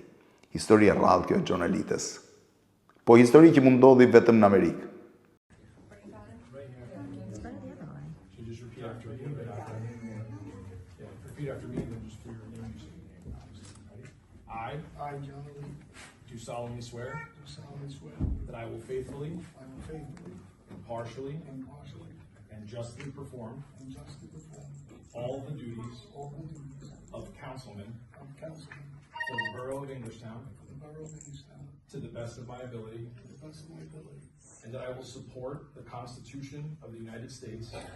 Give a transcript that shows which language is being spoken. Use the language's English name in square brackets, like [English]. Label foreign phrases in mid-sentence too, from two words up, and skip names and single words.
[Albanian] Histori e rrallë kjo e John Alites. Po histori që mund ndodhi vetëm në Amerikë. [English] I, John Alite, do solemnly swear that I will faithfully, impartially, and justly perform all the duties of councilman for the borough of Englishtown to the best of my ability, and that I will support the Constitution of the United States,